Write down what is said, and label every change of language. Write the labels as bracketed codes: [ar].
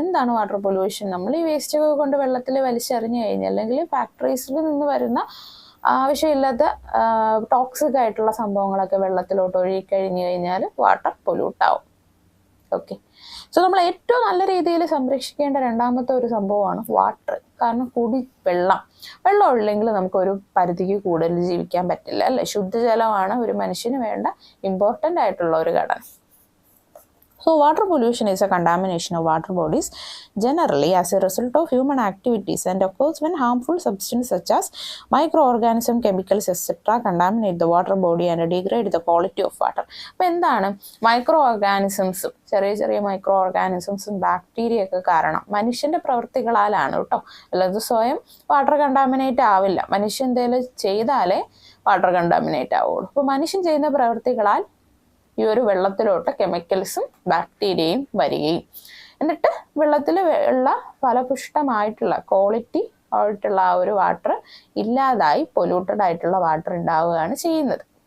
[ml] എന്താണ് water pollution? നമ്മൾ ഈ വേസ്റ്റൊക്കെ കൊണ്ട് വെള്ളത്തിൽ വലിച്ചെറിഞ്ഞു കഴിഞ്ഞാൽ, അല്ലെങ്കിൽ ഫാക്ടറീസിൽ നിന്ന് വരുന്ന ആവശ്യമില്ലാത്ത ടോക്സിക് ആയിട്ടുള്ള സംഭവങ്ങളൊക്കെ വെള്ളത്തിലോട്ട് ഒഴുകിക്കഴിഞ്ഞു കഴിഞ്ഞാൽ വാട്ടർ പൊല്യൂട്ടാവും. ഓക്കെ, സോ നമ്മൾ ഏറ്റവും നല്ല രീതിയിൽ സംരക്ഷിക്കേണ്ട രണ്ടാമത്തെ ഒരു സംഭവമാണ് വാട്ടർ. കാരണം വെള്ളം ഇല്ലെങ്കിൽ നമുക്കൊരു പരിധിക്ക് കൂടുതൽ ജീവിക്കാൻ പറ്റില്ല, അല്ലേ? ശുദ്ധജലമാണ് ഒരു മനുഷ്യന് വേണ്ട ഇമ്പോർട്ടൻ്റ് ആയിട്ടുള്ള ഒരു ഘടകം. [en] So water pollution is a contamination of water bodies generally as a result of human activities and occurs when harmful substances such as microorganisms, chemicals, etc. contaminate the water body and degrade the quality of water. [ml] അപ്പോൾ എന്താണ് micro ഓർഗാനിസംസും, ചെറിയ micro ഓർഗാനിസംസും bacteria ഒക്കെ കാരണം മനുഷ്യൻ്റെ പ്രവൃത്തികളാലാണ് കേട്ടോ. അല്ലാതെ സ്വയം water contaminate ആവില്ല. മനുഷ്യൻ എന്തെങ്കിലും ചെയ്താലേ വാട്ടർ കണ്ടാമിനേറ്റ് ആവുള്ളൂ. അപ്പോൾ മനുഷ്യൻ ചെയ്യുന്ന പ്രവൃത്തികളാൽ ഈ ഒരു വെള്ളത്തിലോട്ട് കെമിക്കൽസും ബാക്ടീരിയയും വരികയും എന്നിട്ട് വെള്ളത്തിൽ ഉള്ള ഫലപുഷ്ടമായിട്ടുള്ള ക്വാളിറ്റി ആയിട്ടുള്ള ആ ഒരു വാട്ടർ ഇല്ലാതായി പൊല്യൂട്ടഡ് ആയിട്ടുള്ള വാട്ടർ ഉണ്ടാവുകയാണ് ചെയ്യുന്നത്.